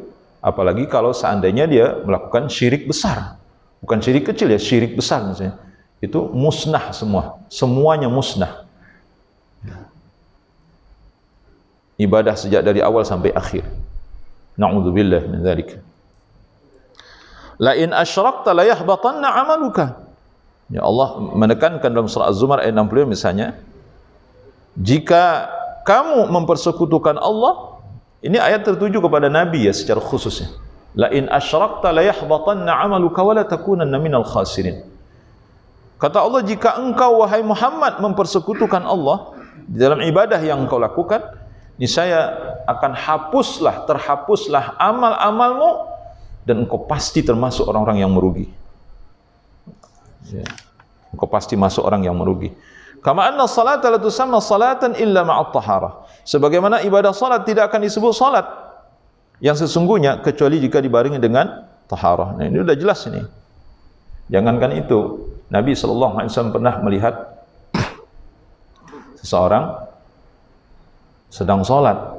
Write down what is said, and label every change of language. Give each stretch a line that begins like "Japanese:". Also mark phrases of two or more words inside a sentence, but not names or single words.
Indonesian: Apalagi kalau seandainya dia melakukan syirik besar. Bukan syirik kecil ya, syirik besar misalnya. Itu musnah semua. Semuanya musnah. Ibadah sejak dari awal sampai akhir.
Arabic: نعوذ بالله من ذلك. لئن أشركت ليحبطن عملك.
Indonesian: Ya Allah menekankan dalam surah Az-Zumar ayat 60 misalnya, jika kamu mempersekutukan Allah, ini ayat tertuju kepada Nabi ya secara khususnya.
Arabic: لئن أشركت ليحبطن عملك ولا تكونن من الخاسرين.
Indonesian: Kata Allah, jika engkau wahai Muhammad mempersekutukan Allah di dalam ibadah yang engkau lakukan, niscaya akan terhapuslah amal-amalmu dan engkau pasti termasuk orang-orang yang merugi. Ya. Engkau pasti masuk orang yang merugi.
Arabic: كما أن الصلاة لا تسمى صلاة إلا مع الطهارة.
Indonesian: Sebagaimana ibadah salat tidak akan disebut salat yang sesungguhnya kecuali jika dibarengi dengan taharah. Nah, ini sudah jelas ini. Jangankan itu, Nabi SAW pernah melihat seseorang sedang salat.